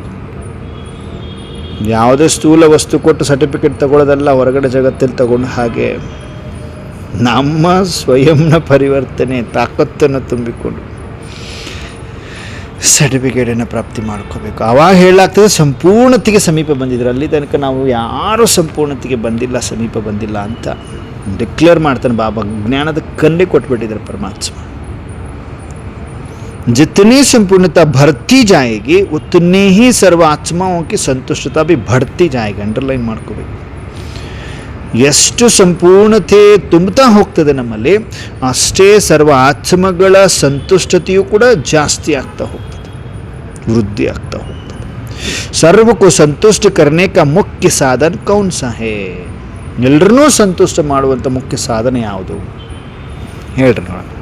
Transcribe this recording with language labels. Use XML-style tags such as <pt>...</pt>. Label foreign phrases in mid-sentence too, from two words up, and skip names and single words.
<kn>ಯಾವುದೇ ಸ್ಥೂಲ ವಸ್ತು ಕೊಟ್ಟು ಸರ್ಟಿಫಿಕೇಟ್ ತಗೊಳ್ಳೋದಲ್ಲ, ಹೊರಗಡೆ ಜಗತ್ತಲ್ಲಿ ತಗೊಂಡು ಹಾಗೆ ನಮ್ಮ ಸ್ವಯಂನ ಪರಿವರ್ತನೆ ತಾಕತ್ತನ್ನು ತುಂಬಿಕೊಂಡು ಸರ್ಟಿಫಿಕೇಟನ್ನು ಪ್ರಾಪ್ತಿ ಮಾಡ್ಕೋಬೇಕು. ಆವಾಗ ಹೇಳಲಾಗ್ತದೆ ಸಂಪೂರ್ಣತೆಗೆ ಸಮೀಪ ಬಂದಿದ್ರು. ಅಲ್ಲಿ ತನಕ ನಾವು ಯಾರೂ ಸಂಪೂರ್ಣತೆಗೆ ಬಂದಿಲ್ಲ, ಸಮೀಪ ಬಂದಿಲ್ಲ ಅಂತ ಡಿಕ್ಲೇರ್ ಮಾಡ್ತಾನೆ ಬಾಬಾ. ಜ್ಞಾನದ ಕನ್ನೇ ಕೊಟ್ಬಿಟ್ಟಿದ್ದಾರೆ ಪರಮಾತ್ಮ.</kn> <hi>जितनी संपूर्णता बढ़ती जाएगी उतनी ही सर्व आत्माओं की संतुष्टता भी बढ़ती जाएगी.</hi> <kn>अंडरलाइन ಮಾಡ್ಕೋಬೇಕು. ಎಷ್ಟು ಸಂಪೂರ್ಣತೆ ತುಂಬುತ್ತಾ ಹೋಗ್ತದೆ ನಮ್ಮಲ್ಲಿ, ಅಷ್ಟೇ ಸರ್ವ ಆತ್ಮಗಳ ಸಂತುಷ್ಟತೆಯೂ ಕೂಡ ಜಾಸ್ತಿ ಆಗ್ತಾ ಹೋಗ್ತದೆ, ವೃದ್ಧಿ ಆಗ್ತಾ ಹೋಗ್ತದೆ. ಸರ್ವಕ್ಕೂ ಸಂತುಷ್ಟ</kn> <hi>करने का मुख्य साधन कौन सा है?</hi> <kn>ಎಲ್ಲರನ್ನೂ ಸಂತುಷ್ಟ ಮಾಡುವಂಥ ಮುಖ್ಯ ಸಾಧನ ಯಾವುದು ಹೇಳ್ರಿ ನೋಡೋಣ.</kn>